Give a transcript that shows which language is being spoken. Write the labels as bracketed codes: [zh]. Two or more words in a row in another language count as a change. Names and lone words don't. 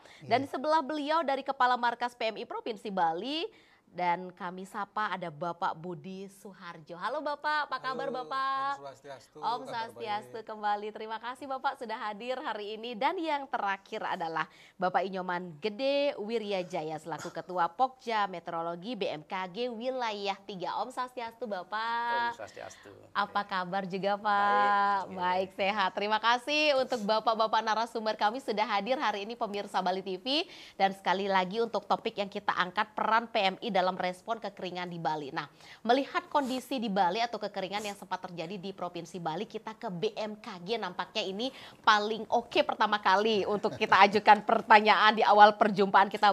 [id] Dan di sebelah beliau dari Kepala Markas PMI Provinsi Bali dan kami sapa ada Bapak Budi Suharjo. Halo Bapak, apa kabar Bapak? [ban] Om Swastiastu. Om Swastiastu kembali. [id] Terima kasih Bapak sudah hadir hari ini. Dan yang terakhir adalah Bapak Inyoman Gede Wiryajaya selaku Ketua Pokja Meteorologi BMKG Wilayah 3. [ban] Om Swastiastu Bapak. Om Swastiastu. [id] Apa kabar juga Pak? Baik, sehat. Terima kasih untuk Bapak-Bapak narasumber kami sudah hadir hari ini pemirsa Bali TV. Dan sekali lagi untuk topik yang kita angkat peran PMI dalam respon kekeringan di Bali. Nah, melihat kondisi di Bali atau kekeringan yang sempat terjadi di Provinsi Bali, kita ke BMKG nampaknya ini paling oke pertama kali untuk kita ajukan pertanyaan di awal perjumpaan kita.